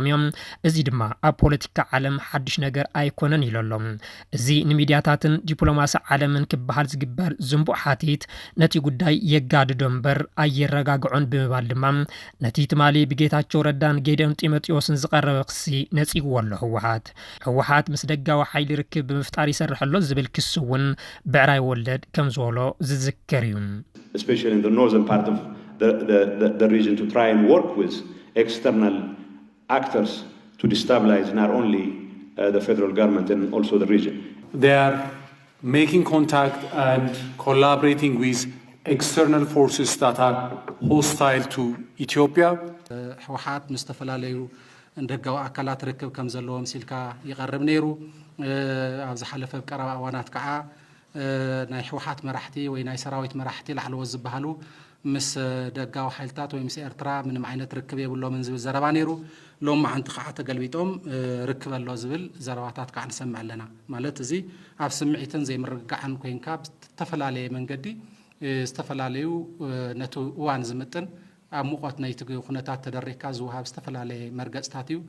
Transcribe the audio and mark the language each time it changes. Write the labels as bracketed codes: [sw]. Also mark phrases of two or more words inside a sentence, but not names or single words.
[ti] እዮም እዚ ድማ ኣብ ፖለቲካ ዓለም ሓድሽ ነገር ኣይኮነን ኢሎም እዚ ንሚድያታትን ዲፕሎማሲ ዓለምን ክበሃል ዝግበር ዝንቡዕ ሓቲት ነቲ ጉዳይ የጋድዶ እምበር ኣየረጋግዖን ብምባል ድማ ነቲ ትማሊ ብጌታቸው ረዳን ጌዲዮን ጢሞቴዎስን ዝቐረበ ክሲ ነጺግዎ ኣሎ ህወሓት ምስ ደጋዊ ሓይሊ ርክብ ብምፍጣር ይሰርሐሎ ዝብል ክሲ እውን ብዕራይ ወለድ ከም ዝበሎ ዝዝከር እዩ [en] especially in the northern part of the region to try and work with external actors to destabilize not only the federal government and also the region. They are making contact and collaborating with external forces that are hostile to Ethiopia. [ti] ህወሓት ምስተፈላለዩ እንደጋው አካላት ርክብ ከም ዘለዎም ሲልካ ይቀርብ ነይሩ ኣብዚ ሓለፈ ቀረባ እዋናት ከዓ ናይ ሕወሓት መራሕቲ ወይ ናይ ሰራዊት መራሕቲ ላዕለዎ ዝበሃሉ ምስ ደጋው ሓይልታት ወይ ምስ ኤርትራ ምንም ዓይነት ርክብ የብሎምን ዝብል ዘረባ ነይሩ ሎም ማዓንቲ ከዓ ተገልቢጦም ርክብ ኣሎ ዝብል ዘረባታት ከዓ ንሰምዕ ኣለና ማለት እዚ ኣብ ስምዒትን ዘይምርግጋዕን ኮይንካ ብተፈላለየ መንገዲ ዝተፈላለዩ ነቱ እዋን ዝምጥን ኣብ ሙቐት ናይቲ ኩነታት ተደሪካ ዝውሃብ ዝተፈላለዩ መርገጽታት እዩ